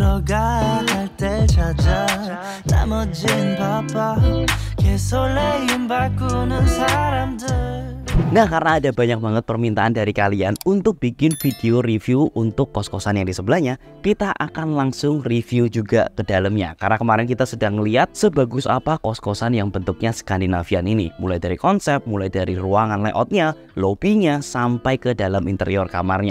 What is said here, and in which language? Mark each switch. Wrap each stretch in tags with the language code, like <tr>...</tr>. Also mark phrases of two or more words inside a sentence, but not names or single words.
<id>누가 할 때 찾아 나머진 바빠 개설레임 바꾸는 사람들. Nah, karena ada banyak banget permintaan dari kalian untuk bikin video review untuk kos-kosan yang di sebelahnya, kita akan langsung review juga ke dalamnya. Karena kemarin kita sedang melihat sebagus apa kos-kosan yang bentuknya Skandinavian ini. Mulai dari konsep, mulai dari ruangan layoutnya, lobbynya, sampai ke dalam interior kamarnya.</id>